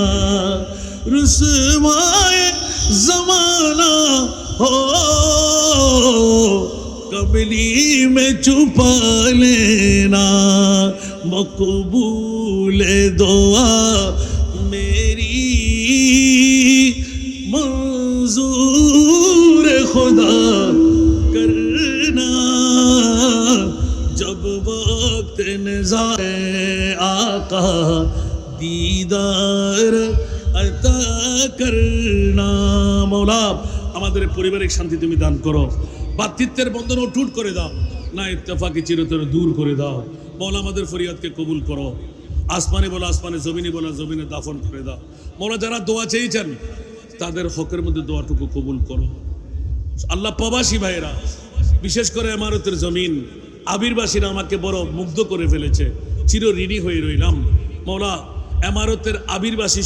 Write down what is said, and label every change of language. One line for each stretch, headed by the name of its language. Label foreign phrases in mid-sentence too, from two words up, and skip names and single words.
Urdu: رسوائی زمانہ ہو کملی میں چھپا لینا مقبول دعا میری منظور خدا کرنا جب وقت نظر آقا دیدار عطا کرنا
Bangla: موলা আমাদের পারিবারিক শান্তি তুমি দান করো ভাতৃত্বের বন্ধন অটুট করে দাও না ইত্তেফাকি চিরতরে দূর করে দাও মৌলা আমাদের ফরিয়াদকে কবুল করো আসমানে বলো আসমানে জমিনে বলো জমিনে দাফন করে দাও মৌলা যারা দোয়া চেয়েছেন তাদের হকের মধ্যে দোয়াটুকু কবুল করো আল্লাহ প্রবাসী ভাইরা বিশেষ করে ইমারতের জমিন আবিরবাসীরা আমাকে বড় মুগ্ধ করে ফেলেছে চির ঋণী হয়ে রইলাম মৌলা ইমারতের আবিরবাসী